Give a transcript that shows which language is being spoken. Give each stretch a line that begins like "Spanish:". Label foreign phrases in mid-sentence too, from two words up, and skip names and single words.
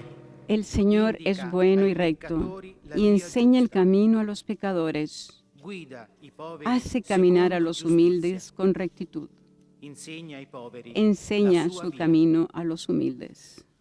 Spanish: El Señor es bueno y recto y enseña el camino a los pecadores.
Italian: Guida i poveri
Spanish: Hace caminar a
Italian: secondo
Spanish: los
Italian: giustizia.
Spanish: humildes con rectitud.
Italian: Insegna ai poveri
Spanish: Enseña
Italian: la sua
Spanish: su
Italian: via.
Spanish: camino a los humildes.